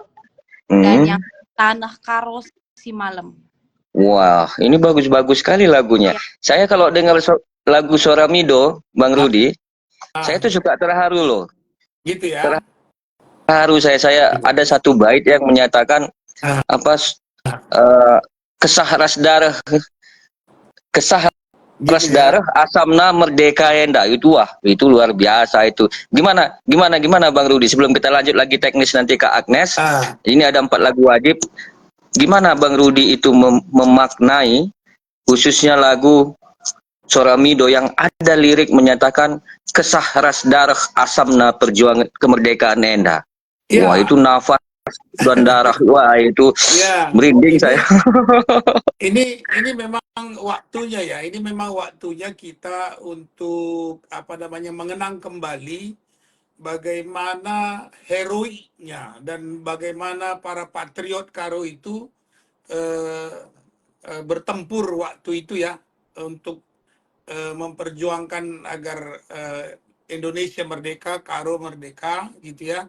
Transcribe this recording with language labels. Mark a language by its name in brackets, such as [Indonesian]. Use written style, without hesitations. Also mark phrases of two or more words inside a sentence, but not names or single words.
[Indonesian] Dan yang Tanah Karo Si Malam. Wah, ini bagus-bagus sekali lagunya. Ya. Saya kalau dengar lagu Soramido, Bang Rudi, saya tuh suka terharu loh. Gitu ya. [Batak Karo] Terharu saya ada satu bait yang menyatakan kesah ras darah asamna merdeka enda. [Indonesian] Itu luar biasa itu. Gimana Bang Rudi, sebelum kita lanjut lagi teknis nanti ke Agnes, ini ada 4 lagu wajib. Gimana Bang Rudi itu memaknai khususnya lagu Soramido yang ada lirik menyatakan [Batak Karo] kesah ras darah asamna [Indonesian] perjuangan kemerdekaan enda. Wah, itu nafas dan darah. Wah, itu Ya, merinding saya. ini memang waktunya ya. Ini memang waktunya kita untuk apa namanya mengenang kembali bagaimana heroiknya dan bagaimana para patriot Karo itu eh, bertempur waktu itu ya untuk memperjuangkan agar Indonesia merdeka, Karo merdeka gitu ya.